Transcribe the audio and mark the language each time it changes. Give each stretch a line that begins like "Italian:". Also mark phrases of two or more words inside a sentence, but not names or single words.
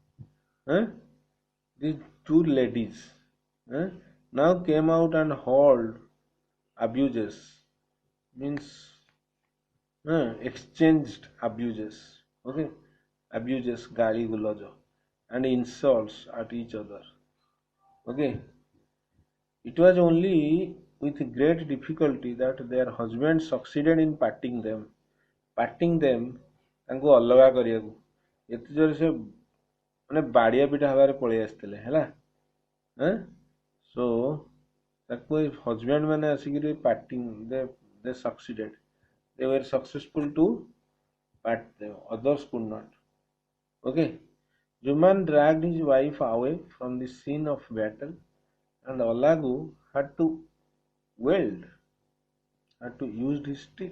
English: The two ladies now came out and hurled abuses, means exchanged abuses. Okay, abuses,
Odia: gari gulojo,
English: and insults at each other. Okay, it was only with great difficulty that their husbands succeeded in parting them
Odia: ତାଙ୍କୁ ଅଲଗା କରିବାକୁ. ଏତେ ଜୋର ସେ ମାନେ ବାଡ଼ିଆ ପିଟା ହବାରେ ପଳେଇ ଆସିଥିଲେ ହେଲା.
English: So
Odia: ତାକୁ ହଜବେଣ୍ଡ ମାନେ ଆସିକିରି
English: parting, they succeeded, they were successful to part them, others could not. Okay, Juman dragged his wife away from the scene of battle and Olagu had to use his stick.